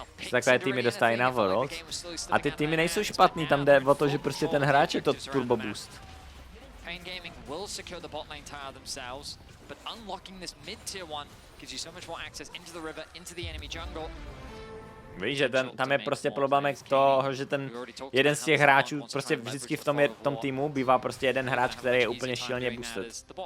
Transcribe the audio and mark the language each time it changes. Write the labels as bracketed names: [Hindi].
[Czech] Takové týmy dostávají na vodot. A ty týmy nejsou špatný, tam jde o to, že prostě ten hráč je to turbo boost. [English] Pain Gaming will secure the bot lane tower themselves, but unlocking this mid tier 1 gives you so much more access into the river, into the enemy jungle. [Czech] Víš, že tam je prostě problém toho, že ten jeden z těch hráčů prostě vždycky v tom týmu bývá prostě jeden hráč, který je úplně šíleně boosted.